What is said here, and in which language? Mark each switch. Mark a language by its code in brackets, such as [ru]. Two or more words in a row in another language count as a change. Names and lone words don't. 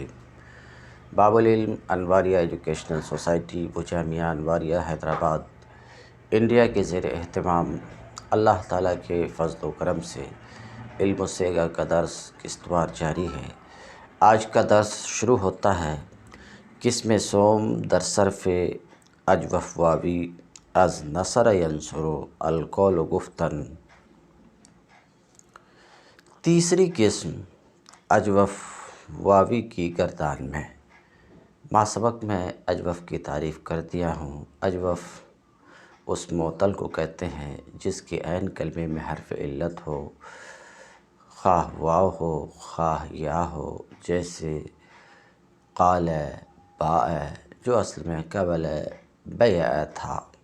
[ur] باب العلم انواریہ ایجوکیشنل سوسائٹی وہ جامعہ انواریہ حیدرآباد انڈیا کے زیر اہتمام اللہ تعالیٰ کے فضل و کرم سے علم و سیگا کا درس قسطوار جاری ہے۔ آج کا درس شروع ہوتا ہے [fa] قسم سوم در صرف اجوف واوی از نصر ینصر القول گفتن۔ [ur] تیسری قسم اجوف واوی کی گردان میں۔ ماسبق میں اجوف کی تعریف کر دیا ہوں۔ اجوف اس معطل کو کہتے ہیں جس کے عین کلمے میں حرف علت ہو، خواہ واو ہو خواہ یا ہو، جیسے قال، باء، جو اصل میں قبل بیع تھا۔